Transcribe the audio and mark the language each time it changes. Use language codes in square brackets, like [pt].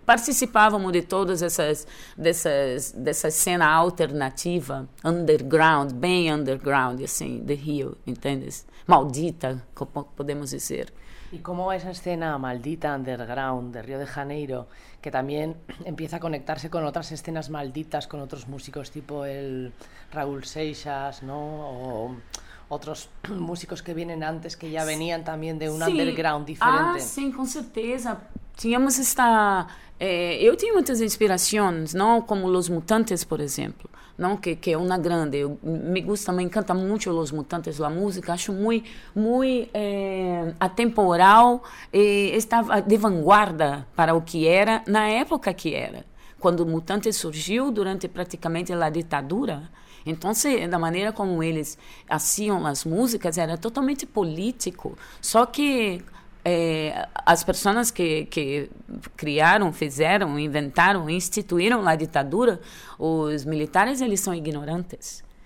[pt] Participávamos de todas dessas cena alternativa, underground, bem underground, assim, de Rio, entende? Maldita, como podemos dizer. E como essa cena maldita, underground, de Rio de Janeiro, que também [es] empieza [pt] a conectar-se com outras escenas malditas, com outros músicos, tipo el Raúl Seixas, não? [es] Otros músicos que vienen antes, que ya venían también de un underground diferente. Ah, sí, [pt] con certeza. Tínhamos esta... [es] yo tenía muchas inspiraciones, ¿no? Como Los Mutantes, por ejemplo, ¿no? Que es una grande. Me gusta, me encanta mucho Los Mutantes, la música. [pt] Acho [es] muy, muy atemporal. Estaba de vanguarda para lo que era, [pt] na época que era. [es] Cuando Mutantes surgió durante prácticamente la dictadura... [pt] Então, da maneira como eles faziam as músicas, era totalmente político. Só que as pessoas que criaram, fizeram, inventaram, instituíram a ditadura, os militares, eles são ignorantes.